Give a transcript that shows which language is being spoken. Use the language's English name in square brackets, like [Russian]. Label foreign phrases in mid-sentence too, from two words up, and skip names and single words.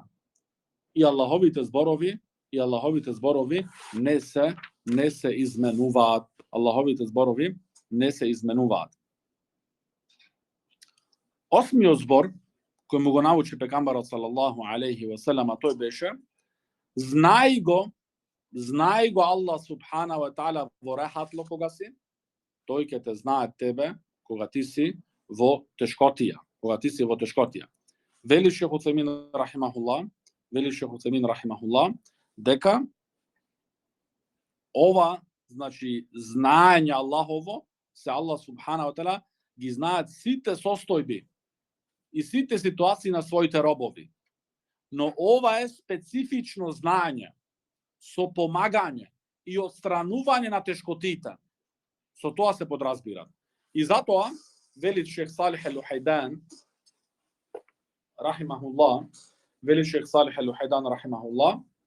[Macedonian] И Аллаховите зборови не се изменуваат. Осмиот збор кој му го научи пегамбарот [Arabic] صلى الله عليه وسلم, [Macedonian] тој беше: знај го [Arabic] الله سبحانه وتعالى [Macedonian] во рахатло кога си, тој ќе те знае тебе кога ти си во тешкотија. Вели Шейх Уцеймин рахимахуллах, дека ова, значи, знаење Аллахово, се [Arabic] الله سبحانه وتعالى [Macedonian] ги знаат сите состојби и сите ситуации на своите робови. Но ова е специфично знаење со помагање и отстранување на тешкотите. Со тоа се подразбира. И затоа вели Шейх Салих ел-Ухайдан рахимахуллах, вели шейх Салих ал-Лухайдан рахимахуллах,